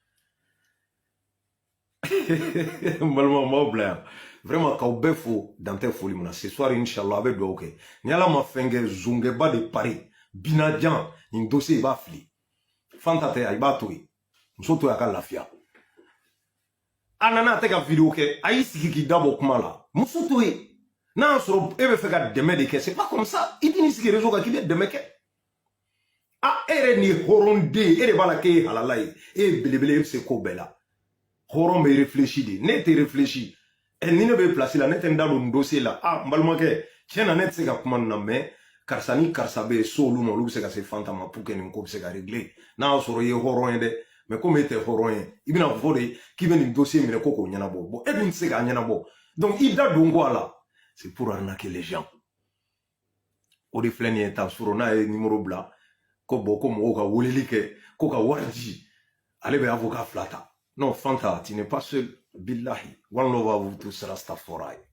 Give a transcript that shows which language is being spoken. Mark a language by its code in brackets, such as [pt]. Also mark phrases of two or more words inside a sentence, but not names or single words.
[bm] n balima n b'aw bila yan vraiment k'aw bɛɛ fo dan tɛ foli min na [fr] ce soir [bm] inchallah a bɛ dugawu kɛ ni ala ma fɛn kɛ zongɛba de pari Binajan nin dossier i b'a fili Fanta tɛ i b'a to yen muso to ye a ka lafiya a nana a tɛ ka vidéo kɛ a y'i sigi k'i dabɔ kuma la muso to yen n'a y'a sɔrɔ e bɛ fɛ ka dɛmɛ de kɛ [fr] c'est pas comme ça [bm] i t'i sigi réseau kan k'i bɛ dɛmɛ kɛ e yɛrɛ nin ye hɔrɔnden e de b'a la k'e ye halala ye e ye belebele e bɛ se ko bɛɛ la hɔrɔn bɛ réfléchi de ne tɛ réfléchi ni ne bɛ place la ne tɛ n da don nin dossier la n balimakɛ tiɲɛ na ne tɛ se ka kuma nin na mais karisa ni karisa bɛ yen so olu ma olu bɛ se ka se Fanta ma [fr] pour que [bm] nin ko bɛ se ka régler n'a y'a sɔrɔ i ye hɔrɔn ye dɛ mais comme e tɛ hɔrɔn ye i bɛna fɔ de k'i bɛ nin dossier minɛ ko k'o ɲɛnabɔ bon e dun tɛ se k'a ɲɛnabɔ donc i da don ko a la [fr] c'est pour arnaquer les gens [bm] o de filɛ nin ye tan suro n'a ye numéro bila ko bon ko mɔgɔw ka weleli kɛ ko ka wari di ale bɛ avocat fila ta [fr] non Fanta tu n'es pas seul [bm] billahi [en] one love [fr] à vous tous [bm] rastafari